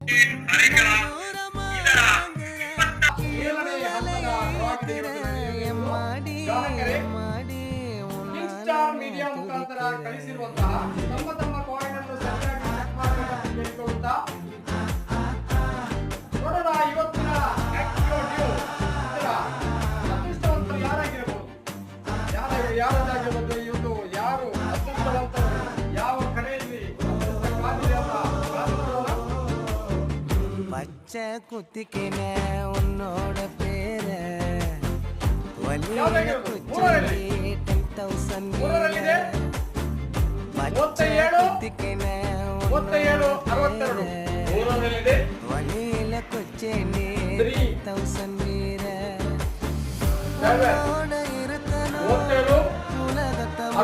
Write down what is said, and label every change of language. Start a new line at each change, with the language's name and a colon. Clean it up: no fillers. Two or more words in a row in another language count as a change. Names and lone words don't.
Kannada: ಕಾರ್ಯಕ್ರಮ ಇದರ ಏಳನೇ ಹಂತದ ಡ್ರಾಗೆ ಗ್ರಾಹಕರೇ ಕಿಂಗ್ ಸ್ಟಾರ್ ಮೀಡಿಯಾ ಮುಖಾಂತರ ಕಳಿಸಿರುವಂತಹ ತಮ್ಮ ಕಾಯಿನ್ ಅನ್ನು ಸರಿಯಾಗಿ ಚೆಕ್ ಮಾಡಬೇಕೆಂದು ಕೇಳಿಕೊಳ್ಳುತ್ತಾ ನೋಡೋಣ ಇವತ್ತಿನ
English: active due
Kannada: ಇದರ ಅದೃಷ್ಟವಂತರು ಯಾರಾಗಿರಬಹುದು, ಯಾರಾಗಿರಬಹುದು, ಇವತ್ತು ಯಾರು ಅದೃಷ್ಟವಂತರು, ಯಾವ ಕಡೆಯಲ್ಲಿ
Tamil: பச்சை குத்திக்கின உன்னோட பேர வலியில குச்சி 10,000 பச்சை குத்திக்கின வலியில குச்சி 10,000 வீர இருக்கணும் உலகத்தை